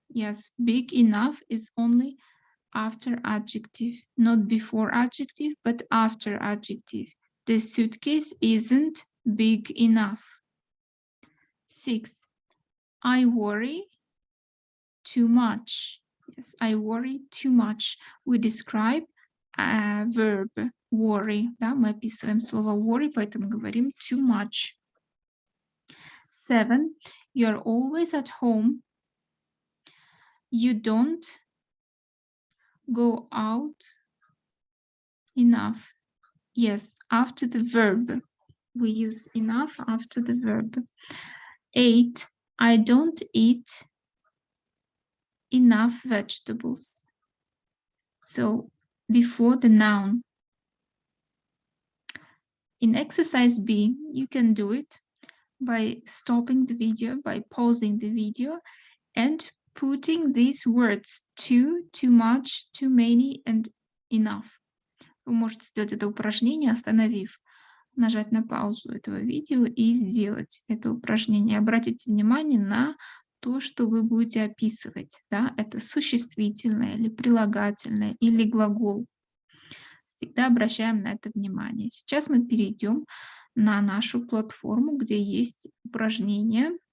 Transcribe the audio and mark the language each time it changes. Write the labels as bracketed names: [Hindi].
[English] Yes, big enough is only after adjective, not before adjective, but after adjective. This suitcase isn't big enough. 6. I worry too much. Yes, I worry too much. We describe a verb worry. [Russian] Да, мы описываем слово worry, поэтому говорим too much. [English] 7. You're always at home. You don't go out enough. Yes, after the verb. We use enough after the verb. 8. I don't eat enough vegetables. So before the noun. In exercise B, you can do it by stopping the video, by pausing the video, and putting these words too, too much, too many, and enough. [Russian] Вы можете сделать это упражнение, остановив, нажать на паузу этого видео и сделать это упражнение. Обратите внимание на то, что вы будете описывать. Да? Это существительное или прилагательное или глагол. Всегда обращаем на это внимание. Сейчас мы перейдем на нашу платформу, где есть упражнения.